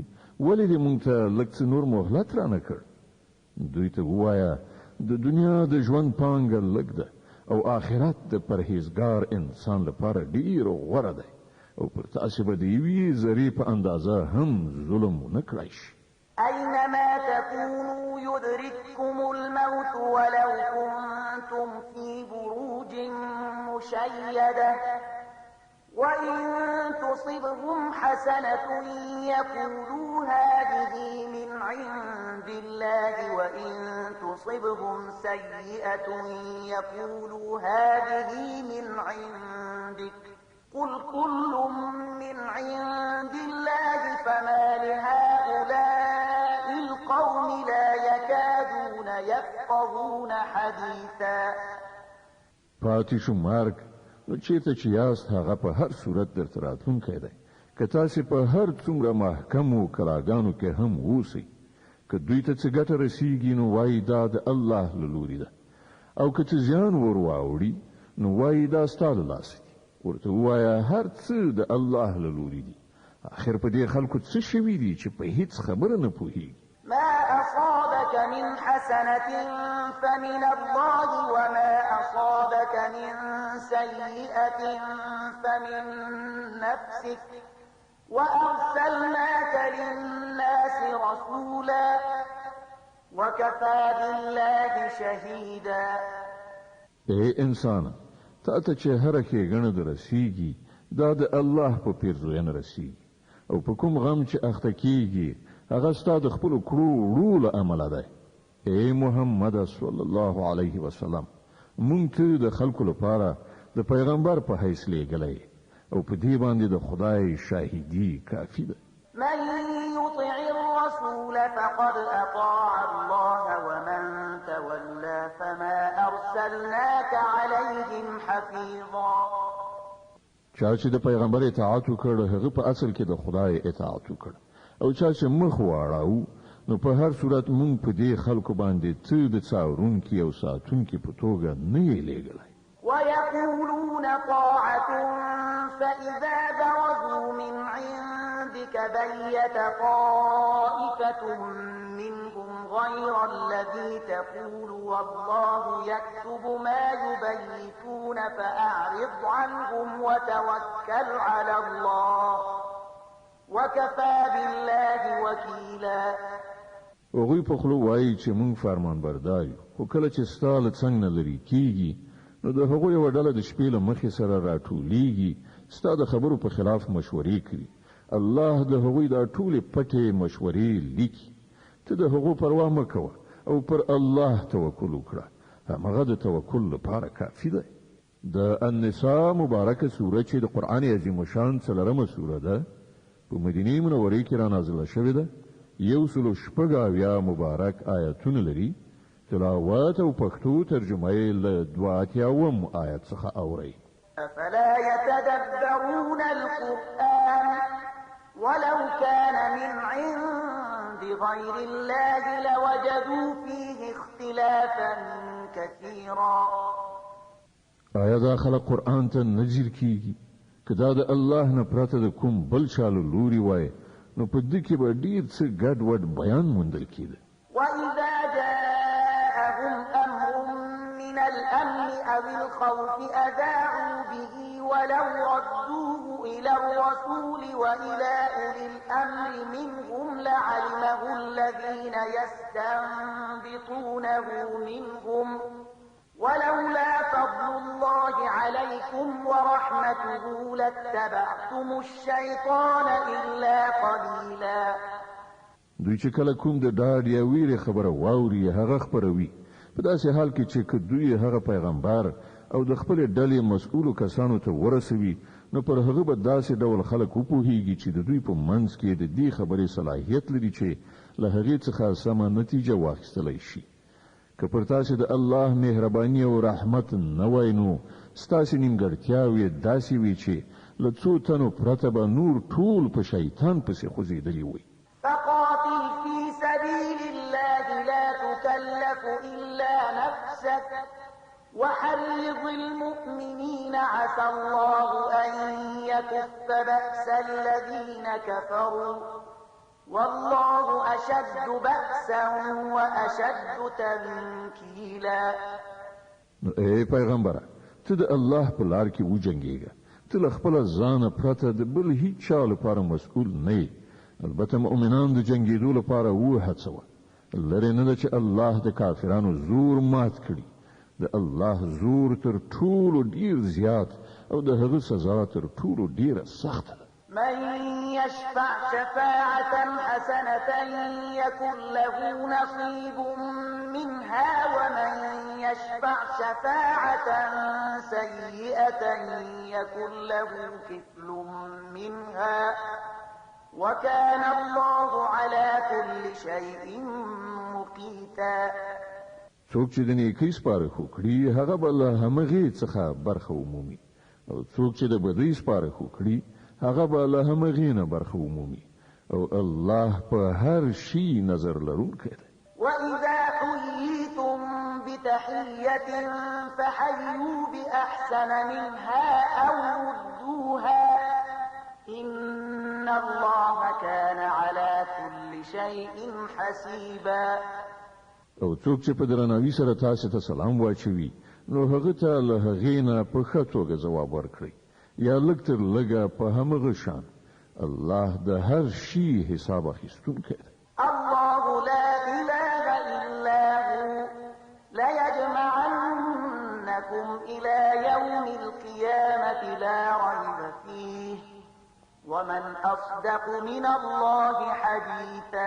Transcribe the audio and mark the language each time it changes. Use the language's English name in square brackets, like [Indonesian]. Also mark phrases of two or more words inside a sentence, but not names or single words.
[Pashto] ولې دې موږ ته لږ څه نور مهلت رانه کړ؟ دوی ته ووایه د دنیا د ژوند پانګه لږ ده او آخرت د پرهیزګار انسان لپاره ډېر غوره دی او پر تاسو به د یوې ذرې په اندازه هم ظلم ونه کړای شي. [Arabic] أينما تكونوا يدرككم الموت ولو كنتم في بروج مشيدة وإن تصبهم حسنة يقولوا هذه من عند الله وإن تصبهم سيئة يقولوا هذه من عندك قل كل من عند الله فما لهؤلاء القوم لا يكادون يفقهون حديثا. [Pashto] پاتې شو مرګ نو چیرته چې یاست هغه په هر صورت درته راتلونکی دی که تاسې په هر څومره محکمو کلاګانو کې هم اوسئ که دوی ته څه ګټه رسیږي نو وایي دا د الله له لوري ده او که څه زیان ور واوړي نو وایي دا ستا له لاسه دي. ورته ووایه هر څه د الله له لوري دي. آخر په دې خلکو څه شوي دي چې په هیڅ خبره نه پوهېږي. [Arabic] ما أصابك من حسنة فمن الله وما أصابك من سيئة فمن نفسك وأرسلناك للناس رسولا وكفى بالله شهيدا. [Pashto] اے انسان تا ته چې هر ښېګڼه در رسیږي دا د الله په پیرزوینه رسیږي او په کوم غم چې اخته کیږي هغه ستا د خپلو کړو وړو له امله دی. اے محمد [Arabic] صلی الله علیه وسلم [Pashto] مونږ ته د خلکو لپاره د پیغمبر په حیث لېږلی او په دې باندې د خدای شاهدي کافي ده. [Arabic] من يطع الرسول الرسول فقد أطاع الله ومن تولى فما أرسلناك عليهم حفيظا. [Pashto] چا چې د پیغمبر اطاعت وکړ هغه په اصل کې د خدای اطاعت وکړ او چا چې مخ واړاو نو په هر صورت مونږ په دې خلکو باندې څه د څاورونکي او ساتونکي په توګه نه یې لېږلی. [Arabic] ويقولون طاعة فإذا برزوا من عندك بيت طائفة منهم غير الذي تقول والله يكتب ما يبيتون فأعرض عنهم وتوكل على الله وكفى بالله وكيلا. [Pashto] هغوی په خوله وایي چې مونږ فرمان بردار یو خو کله چې ستا له څنګ نه لرې کېږي نو د هغوی یوه ډله د شپې له مخې سره راټولیږي ستا د خبرو په خلاف مشورې کوي. الله د هغوی دا ټولې پټې مشورې لیکي. ته د هغو پروا مه کوه او پر الله توکل وکړه. همغه د توکل لپاره کافي دی. د النساء مبارکه سوره چې د قرآن عظیم الشان 4مه سوره ده په مدینه منورې کې را نازله شوې ده. 106 مبارک آیتونه لري. تلاوت او پښتو ترجمه یې له 82 آیت څخه اوري. [Arabic] أفلا يتدبرون القرآن ولو كان من عند غير الله لوجدوا فيه اختلافا كثيرا. [Pashto] آیا دا خلق قرآن ته نظر کیږي که دا د الله نه پرته د کوم بل چالو لوري وای نو په دې کې به ډیر څه ګډ وډ بیان موندل کېده. [Arabic] وإذا جاءهم أمر من الأمن أو الخوف أذاعوا به ولو ردوه إلى الرسول وإلى أولي الأمر منهم لعلمه الذين يستنبطونه منهم ولولا فضل الله عليكم ورحمته لاتبعتم الشيطان إلا قليلا. [Pashto] دوی چې کله کوم د ډاډ یا ویرې خبره واوري هغه خبروي په داسې حال کې چې دوی هغه پیغمبر او د خپل ډلې مسؤلو کسانو ته ورسوي نو پر هغه به داسې ډول خلک وپوهیږي چې د دوی په منځ کې د دې خبرې صلاحیت لري چې له هغې څخه سمه نتیجه واخیستلی شي. که پر تاسې د الله مهرباني او رحمت نه وای نو ستاسې نیمګړتیاوې داسې وي چې له څو تنو پرته به نور ټول په شیطان پسې خوځېدلي وي. [Arabic] فقاتل في سبيل الله لا تكلف إلا نفسك وحرض المؤمنين عسى الله أن يكف بأس الذين كفروا والله أشد بأسا وأشد تنكيلا. [Pashto] اے پیغمبره ته د الله په لار کې وجنګېږه. ته له خپل ځانه پرته د بل هیڅ چا لپاره مسؤل نه یې. البته مؤمنان د جنګېدو لپاره وهڅوه. لرې نه ده چې الله د کافرانو زور مات کړي. د الله زور تر ټولو ډیر زیات او د هغه سزا تر ټولو ډیره سخته ده. [Arabic] من يشفع شفاعة حسنة يكن له نصيب منها ومن يشفع شفاعة سيئة يكن له كفل منها وكان الله على كل شيء مقيتا. [Pashto] څوک چې د نیکۍ سپارښت وکړي هغه به له همغې څخه برخه ومومي او څوک چې د بدۍ سپارښت وکړي هغه به له همغې نه برخه ومومي او الله په هر شي نظر لرونکی دی. [Arabic] وإذا حييتم بتحية فحيوا بأحسن منها أو ردوها إن الله كان على كل شيء حسيبا. [Pashto] او څوک چې په درناوي سره تاسو ته سلام واچوي نو هغه ته له هغې نه په ښه توګه ځواب ورکړئ یا لږ تر لږه په همغه شان. الله د هر شي حساب اخیستونکی دی. [Arabic] الله لا إله إلا هو ليجمعنكم إلى يوم القيامة لا ريب فيه ومن أصدق من الله حديثا.